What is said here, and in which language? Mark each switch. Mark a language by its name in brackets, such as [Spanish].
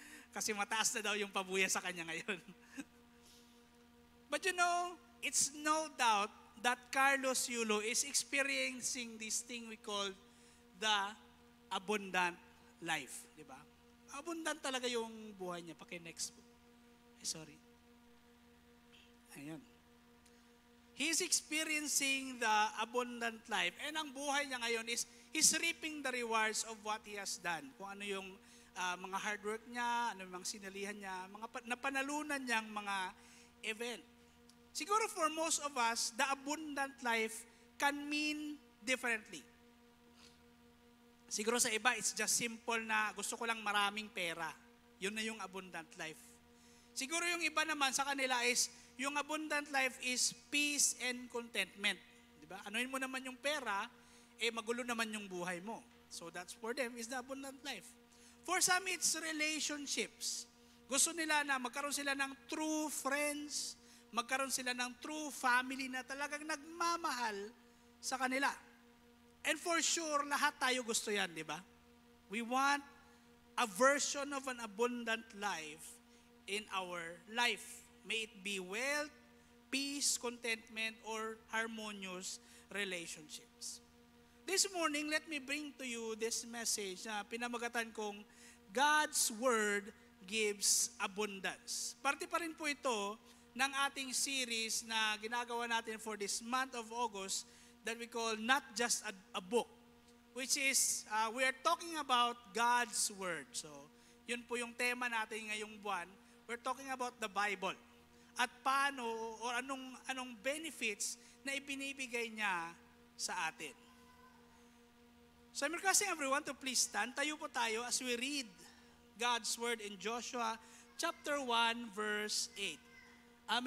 [Filipino] Kasi mataas na daw yung pabuya sa kanya ngayon. [English] But you know, it's no doubt that Carlos Yulo is experiencing this thing we call the abundant life. [Filipino] Di ba? Abundant talaga yung buhay niya. Paki-next po. Sorry. Ayan. [English] He's experiencing the abundant life. And [Filipino] ang buhay niya ngayon [English] is he's reaping the rewards of what he has done. [Filipino] Kung ano yung mga hard work niya, ano yung mga sinalihan niya, mga napanalunan niyang mga event. [English] Siguro for most of us, the abundant life can mean differently. [Filipino] Siguro sa iba, [English] it's just simple [Filipino] na gusto ko lang maraming pera. Yun na yung abundant life. Siguro yung iba naman sa kanila is, yung abundant life [English] is peace and contentment. [Filipino] Diba? Anuhin mo naman yung pera, magulo naman yung buhay mo. [English] So that's for them is the abundant life. For some, it's relationships. [Filipino] Gusto nila na magkaroon sila ng true friends, magkaroon sila ng true family na talagang nagmamahal sa kanila. [English] And for sure, [Filipino] lahat tayo gusto yan, di ba? [English] We want a version of an abundant life in our life. May it be wealth, peace, contentment, or harmonious relationships. This morning, let me bring to you this message [Filipino] na pinamagatan kong [English] God's Word gives abundance. [Filipino] Parte pa rin po ito ng ating series na ginagawa natin [English] for this month of August that we call Not Just a Book, which is, we are talking about God's Word. [Filipino] So, yun po yung tema natin ngayong buwan. [English] We're talking about the Bible. [Filipino] At paano o anong benefits na ibinibigay niya sa atin. [English] So I'm requesting everyone to please stand. [Filipino] Tayo po tayo [English] as we read God's Word in Joshua chapter 1 verse 8.